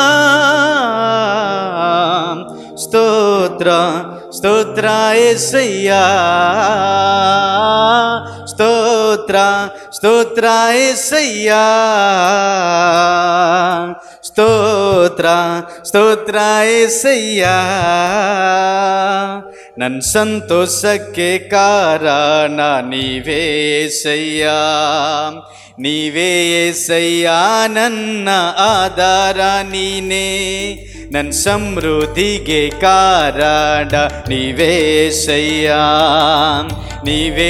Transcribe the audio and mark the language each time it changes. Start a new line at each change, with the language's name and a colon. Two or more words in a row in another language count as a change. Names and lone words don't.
Telugu: స్తోత్ర స్తోత్ర యేసయ్యా, స్తోత్ర స్తోత్ర యేసయ్యా, స్తోత్ర స్తోత్ర యేసయ్ಯಾ.
Kannada: ನನ್ನ ಸಂತೋಷಕ್ಕೆ ಕಾರಣ ನೀವೇ యేసయ్యಾ, ನೀವೇ యేసయ్యಾ, ನನ್ನ ಆಧಾರ ನೀನೇ, ನನ್ನ ಸಮೃದ್ಧಿಗೆ ಕಾರಣ ನೀವೇ యేసయ్ಯಾ, ನೀವೇ